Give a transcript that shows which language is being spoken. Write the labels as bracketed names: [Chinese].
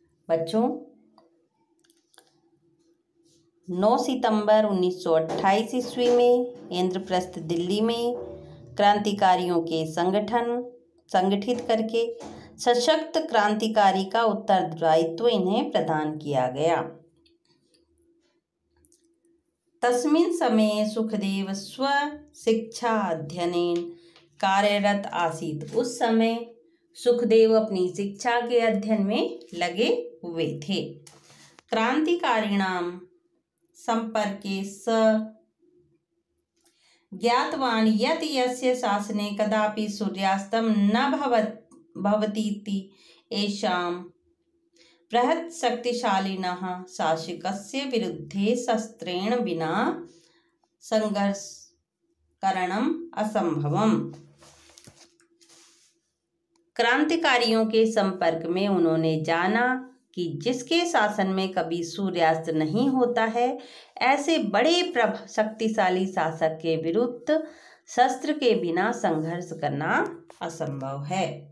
[Hindi] बच्चों, 9 सितंबर 1928 ईस्वी में इंद्रप्रस्थ दिल्ली में क्रांतिकारियों के संगठित करके सशक्त क्रांतिकारी का उत्तरदायित्व इन्हें प्रदान किया गया। [Sanskrit] तस्मिन् समये सुखदेव स्वशिक्षा अध्ययनेन कार्यरत आसीत्। [Hindi] उस समय सुखदेव अपनी शिक्षा के अध्ययन में लगे हुए थे। [Sanskrit] क्रांतिकारिणां संपर्के स ज्ञातवान् यत् यस्य शासने कदापि सूर्यास्तं न भवतीति येषां बृहत् शक्तिशालिनः शासकस्य विरुद्धे शस्त्रेण विना संघर्षकरणम् असंभवम्। [Hindi] क्रांतिकारियों के संपर्क में उन्होंने जाना कि जिसके शासन में कभी सूर्यास्त नहीं होता है, ऐसे बड़े शक्तिशाली शासक के विरुद्ध शस्त्र के बिना संघर्ष करना असंभव है।